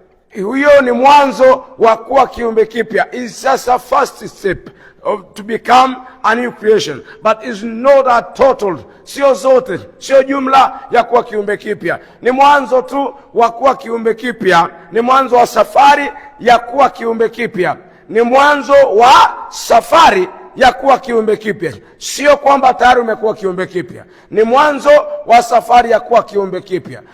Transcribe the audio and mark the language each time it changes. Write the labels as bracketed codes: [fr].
[sw] Hiyo ni mwanzo wa kuwa kiumbe kipya. [en] It's just a first step to become a new creation, but is not a total. [sw] Sio zote, sio jumla ya kuwa kiumbe kipya. Ni mwanzo tu wa kuwa kiumbe kipya, ni mwanzo wa safari ya kuwa kiumbe kipya, ni mwanzo wa safari ya kuwa kiumbe kipya. Sio kwamba tayari umekuwa kiumbe kipya, ni mwanzo wa safari ya kuwa kiumbe kipya.